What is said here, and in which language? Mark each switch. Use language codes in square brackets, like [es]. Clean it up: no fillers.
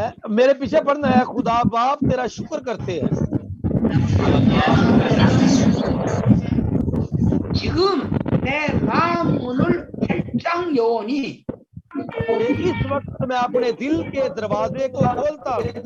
[hi] मेरे पीछे पढ़ना है, खुदा बाप तेरा शुक्र करते हैं। [ko] 지금 내 마음 문을 활짝 여오니 [hi] इस वक्त मैं अपने दिल के दरवाजे को खोलता हूँ।